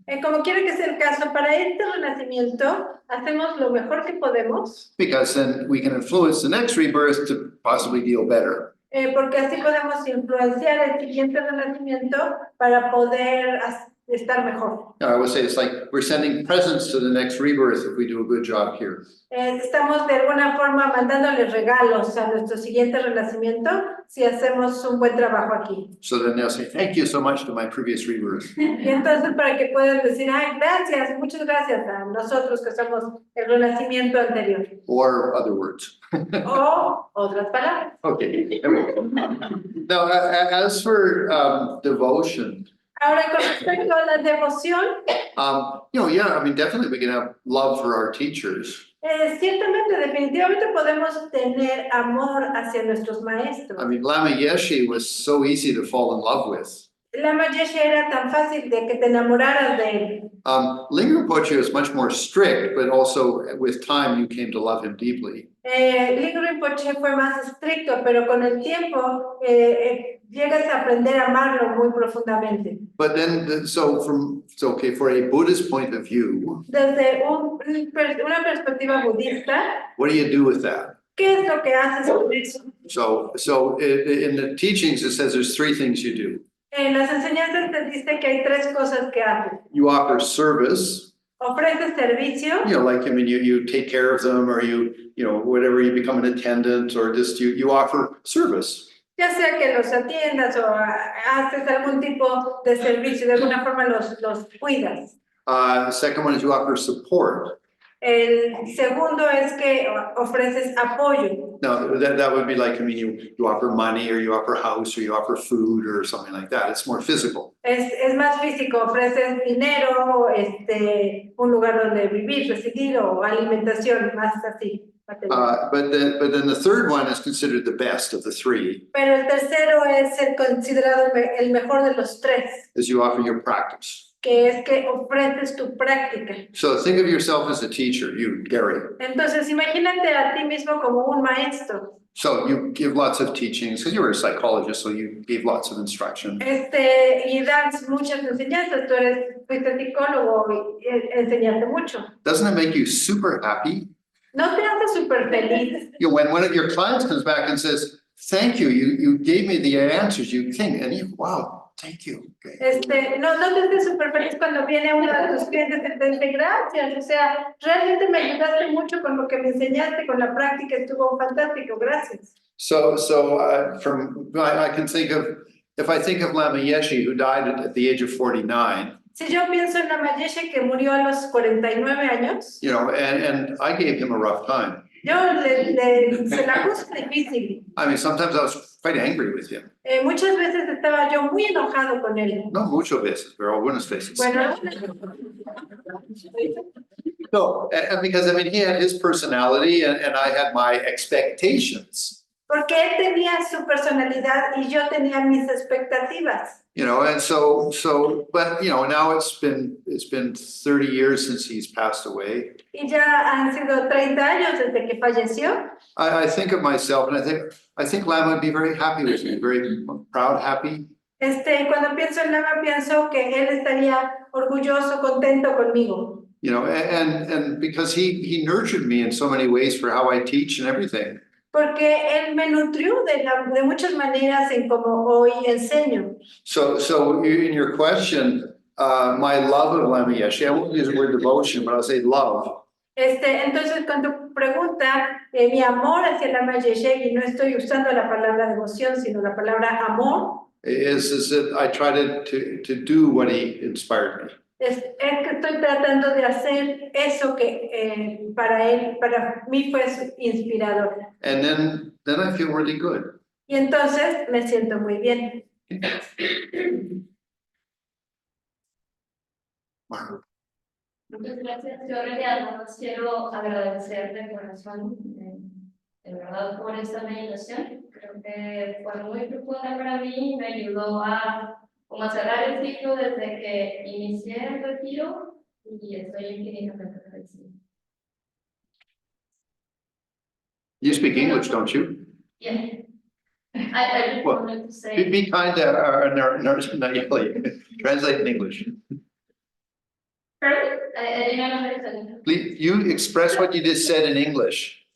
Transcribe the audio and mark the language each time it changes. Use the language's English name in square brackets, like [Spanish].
[Spanish] Como quiera que sea el caso, para este renacimiento hacemos lo mejor que podemos, [English] Because then we can influence the next rebirth to possibly deal better. [Spanish] porque así podemos influenciar el siguiente renacimiento para poder estar mejor. [English] I would say it's like we're sending presents to the next rebirth if we do a good job here. [Spanish] Estamos de alguna forma mandándoles regalos a nuestro siguiente renacimiento si hacemos un buen trabajo aquí. [English] So then they'll say, thank you so much to my previous rebirth. [Spanish] Y entonces para que puedan decir, ay, gracias, muchas gracias a nosotros que somos el renacimiento anterior. [English] Or other words. [Spanish] O otras palabras. [English] Okay. Now, as for devotion, [Spanish] Ahora, con respecto a la devoción, [English] yeah, I mean, definitely we can have love for our teachers. [Spanish] ciertamente, definitivamente podemos tener amor hacia nuestros maestros. [English] I mean, Lama Yeshe was so easy to fall in love with. [Spanish] Lama Yeshe era tan fácil de que te enamoraras de él. [English] Lingam Poche was much more strict, but also with time you came to love him deeply. [Spanish] Lingam Rinpoche fue más estricto, pero con el tiempo llegas a aprender a amarlo muy profundamente. [English] But then, okay, for a Buddhist point of view, [Spanish] Desde una perspectiva budista, [English] what do you do with that? [Spanish] ¿qué es lo que haces con eso? [English] So in the teachings, it says there's three things you do. [Spanish] En las enseñanzas te dice que hay tres cosas que haces. [English] You offer service, [Spanish] Ofreces servicio, [English] like, I mean, you take care of them, or whatever, you become an attendant, or just you offer service. [Spanish] ya sea que los atiendas o haces algún tipo de servicio, de alguna forma los cuidas. [English] The second one is you offer support. [Spanish] El segundo es que ofreces apoyo. [English] Now, that would be like, I mean, you offer money, or you offer house, or you offer food, or something like that. It's more physical. [Spanish] Es más físico, ofreces dinero, un lugar donde vivir, residir o alimentación, más así. [English] But then the third one is considered the best of the three. [Spanish] Pero el tercero es el considerado el mejor de los tres, [English] Is you offer your practice. [Spanish] que es que ofreces tu práctica. [English] So think of yourself as a teacher, you, Gary. [Spanish] Entonces, imagínate a ti mismo como un maestro. [English] So you give lots of teachings, because you were a psychologist, so you gave lots of instruction. [Spanish] Y das muchas enseñanzas, fuiste psicólogo y enseñaste mucho. [English] Doesn't it make you super happy? [Spanish] ¿No te hace súper feliz? [English] When one of your clients comes back and says, thank you, you gave me the answers, you think, and you, wow, thank you. [Spanish] No te hace súper feliz cuando viene uno de tus clientes y te dice gracias, o sea, realmente me ayudaste mucho con lo que me enseñaste, con la práctica, estuvo fantástico, gracias. [English] So I can think of, if I think of Lama Yeshe, who died at the age of 49. [Spanish] Si yo pienso en Lama Yeshe que murió a los 49 años, [English] and I gave him a rough time. [Spanish] yo se la puse difícil. [English] I mean, sometimes I was quite angry with him. [Spanish] Muchas veces estaba yo muy enojado con él. No muchas veces, pero algunas veces. Bueno, [English] No, and because, I mean, he had his personality and I had my expectations. [Spanish] porque él tenía su personalidad y yo tenía mis expectativas. [English] And so, but, now it's been 30 years since he's passed away. [Spanish] Y ya han sido 30 años desde que falleció. [English] I think of myself and I think Lama would be very happy with me, very proud, happy. [Spanish] Cuando pienso en Lama, pienso que él estaría orgulloso, contento conmigo. [English] And because he nurtured me in so many ways for how I teach and everything. [Spanish] Porque él me nutrió de muchas maneras en cómo hoy enseño. [English] So in your question, my love of Lama Yeshe, I won't use the word devotion, but I'll say love. [Spanish] Entonces, con tu pregunta, mi amor hacia la Yesheg, y no estoy usando la palabra devoción, sino la palabra amor, [English] is that I try to do what he inspired me. [Spanish] es que estoy tratando de hacer eso que para mí fue inspirador. [English] And then I feel really good. [Spanish] Y entonces me siento muy bien. Wow. Muchas gracias. Yo en realidad nada más quiero agradecer de corazón, de verdad, por esta meditación. Creo que fue muy profunda para mí, me ayudó a como a cerrar el ciclo desde que inicié el retiro y estoy infinitamente agradecida. [English] You speak English, don't you? Yeah. I just Well, wanted to say. Be kind to our nurse, translate in English. Pardon? I didn't understand. Please, you express what you just said in English.